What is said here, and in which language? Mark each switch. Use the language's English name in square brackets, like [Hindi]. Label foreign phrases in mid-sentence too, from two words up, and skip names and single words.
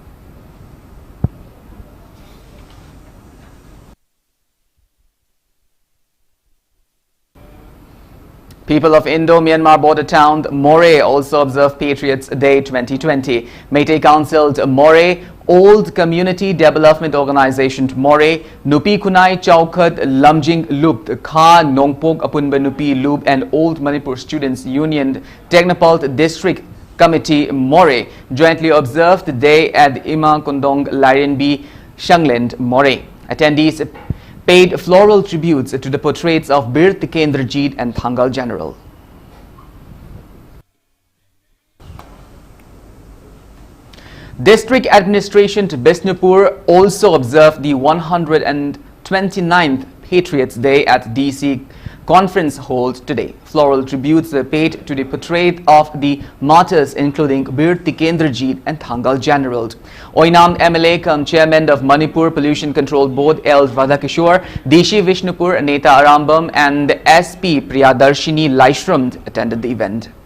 [English] People of Indo-Myanmar border town Moreh also observed Patriots Day 2020. Meitei Council Moreh, Old Community Development Organization Moreh, Nupi Kunai Chaukat Lamjing Loop, Kha Nongpok Apunba Nupi Loop and Old Manipur Students Union Technopalt District Committee Moreh jointly observed the day at Ima Kondong Lairenbi Shangland Moreh. Attendees paid floral tributes to the portraits of Bir Tikendrajit and Thangal general. District Administration to Bisnupur also observed the 129th Patriots Day at DC Conference Hall today. Floral tributes were paid to the portrait of the martyrs including Bir Tikendrajit and Thangal general. Oinam MLA cum Chairman of Manipur Pollution Control Board L. Radhakishore, Deshi Vishnupur Neta Arambam and SP Priyadarshini Laishram attended the event.